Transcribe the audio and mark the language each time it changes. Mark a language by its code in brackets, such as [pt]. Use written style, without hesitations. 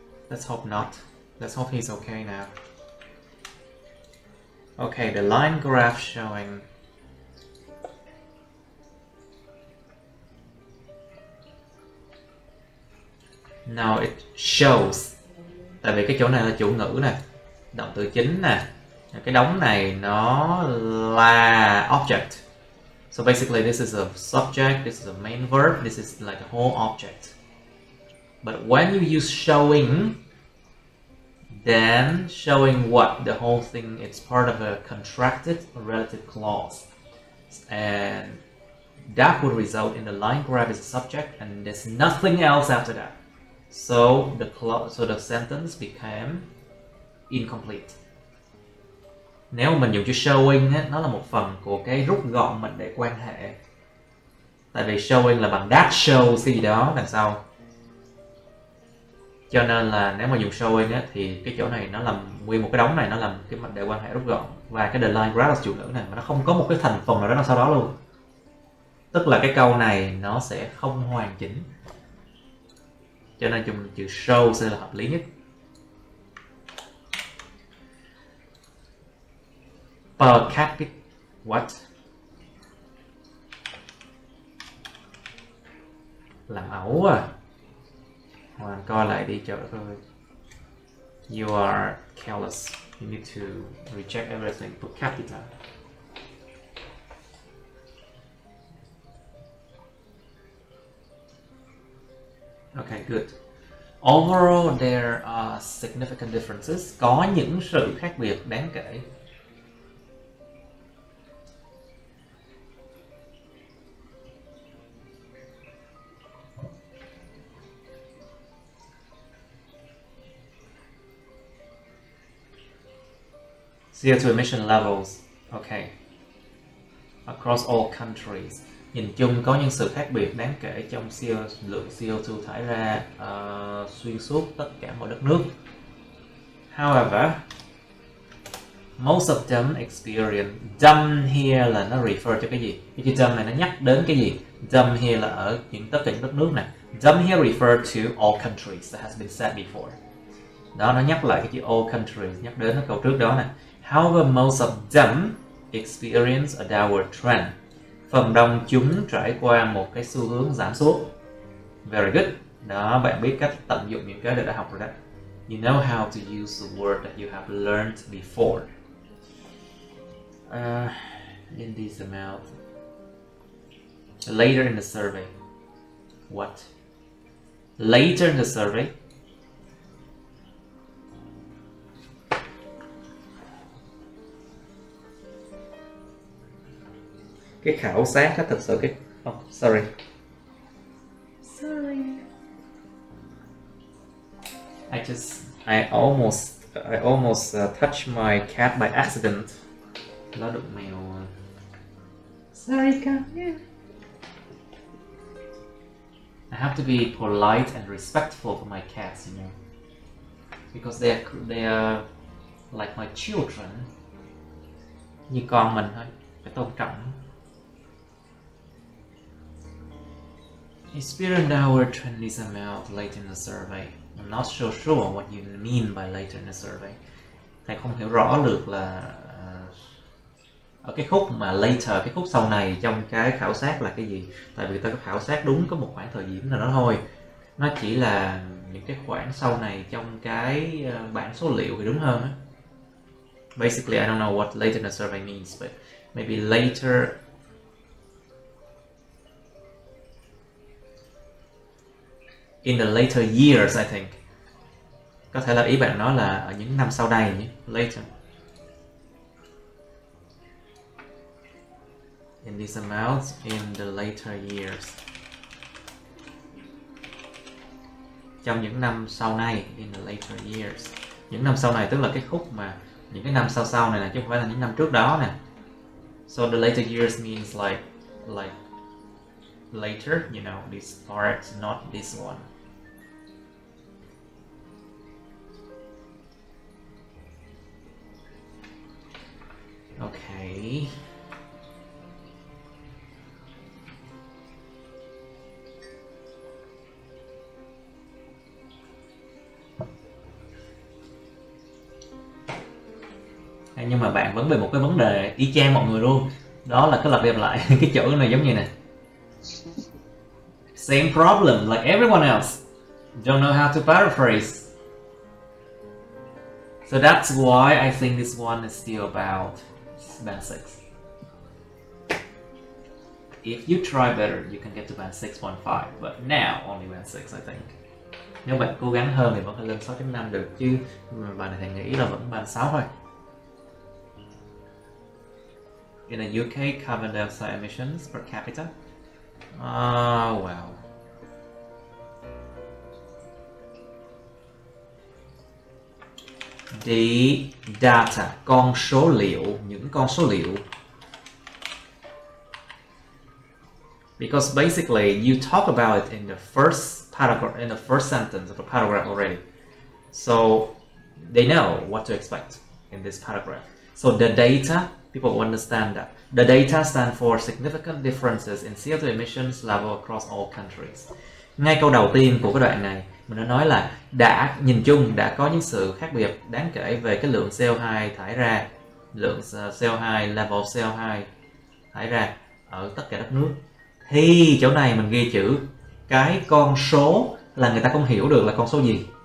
[en] Let's hope not. Let's hope he's okay now. Okay, the line graph showing now it shows. [vi] Tại vì cái chỗ này là chủ ngữ nè, động từ chính nè, cái đống này nó là object. [en] So basically this is a subject, this is a main verb, this is like a whole object. But when you use showing, then showing what? The whole thing, it's part of a contracted relative clause. And that would result in the line graph is a subject and there's nothing else after that. So the sentence became incomplete. [vi] Nếu mà mình dùng chữ showing á, nó là một phần của cái rút gọn mệnh đề quan hệ. Tại vì showing là bằng [en] that shows [vi] cái gì đó đằng sau. Cho nên là nếu mà dùng showing á, thì cái chỗ này nó làm nguyên một cái đống này nó làm cái mệnh đề quan hệ rút gọn. Và cái the line graph là chủ ngữ này mà nó không có một cái thành phần nào đó sau đó luôn. Tức là cái câu này nó sẽ không hoàn chỉnh. Cho nên dùng chữ show sẽ là hợp lý nhất. [en] Per capita. What? [vi] Làm ẩu à. Hoàng coi lại đi cho thôi. [en] You are careless. You need to reject everything. Per capita. Okay, good. Overall, there are significant differences. [vi] Có những sự khác biệt đáng kể. [en] CO2 emission levels. Okay. Across all countries. [vi] Nhìn chung có những sự khác biệt đáng kể trong lượng CO2 thải ra xuyên suốt tất cả mọi đất nước. [en] However, most of them experience. Them here [vi] là nó refer cho cái gì? Cái chữ them này nó nhắc đến cái gì? [en] Them here [vi] là ở tất cả những đất nước này. [en] Them here refer to all countries that has been said before. [vi] Đó, nó nhắc lại cái chữ [en] all countries, [vi] nhắc đến cái câu trước đó nè. [en] However, most of them experience a downward trend. [vi] Phần đông chúng trải qua một cái xu hướng giảm xuống. [en] Very good. [vi] Đó, bạn biết cách tận dụng những cái đã học rồi đó. [en] You know how to use the word that you have learned before. In this amount. Later in the survey. What? Later in the survey. [vi] Cái khảo sát đó thật sự cái... [en] Oh, sorry. I almost touched my cat by accident. [vi] Nó đụng mèo. [en] Sorry, cat. Yeah. I have to be polite and respectful for my cats, you know, because they are like my children. [vi] Như con mình thôi, phải tôn trọng. [en] Experience our trend is amount later in the survey. I'm not so sure what you mean by later in the survey. [vi] Thầy không hiểu rõ được là ở cái khúc mà later, cái khúc sau này trong cái khảo sát là cái gì. Tại vì ta có khảo sát đúng có một khoảng thời điểm nào đó thôi. Nó chỉ là những cái khoảng sau này trong cái bảng số liệu thì đúng hơn á. [en] Basically, I don't know what later in the survey means, but maybe later in the later years, I think. [vi] Có thể là ý bạn nói là ở những năm sau đây nhé. [en] Later. In this amount in the later years. [vi] Trong những năm sau này, [en] in the later years. [vi] Những năm sau này tức là cái khúc mà những cái năm sau này là chứ không phải là những năm trước đó nè. [en] So the later years means like later, you know, this part, not this one. Okay. [vi] Nhưng mà bạn vẫn về một cái vấn đề y chang mọi người luôn. Đó là cái lặp đi lặp lại cái chữ này giống như này. [en] Same problem like everyone else. Don't know how to paraphrase. So that's why I think this one is still about band 6. If you try better, you can get to band 6.5, but now only band 6, I think. [vi] Nếu bạn cố gắng hơn thì vẫn có thể lên 6.5 được, chứ bài này thầy nghĩ là vẫn band 6 thôi. [en] In the UK, carbon dioxide emissions per capita. Wow. The data, [vi] con số liệu, những con số liệu. [en] Because basically you talk about it in the first paragraph, in the first sentence of the paragraph already. So they know what to expect in this paragraph. So the data, people will understand that. The data stand for significant differences in CO2 emissions level across all countries. [vi] Ngay câu đầu tiên của cái đoạn này, mình đã nói là nhìn chung đã có những sự khác biệt đáng kể về cái lượng CO2 thải ra, lượng CO2, level CO2 thải ra ở tất cả đất nước. Thì chỗ này mình ghi chữ cái con số là người ta không hiểu được là con số gì.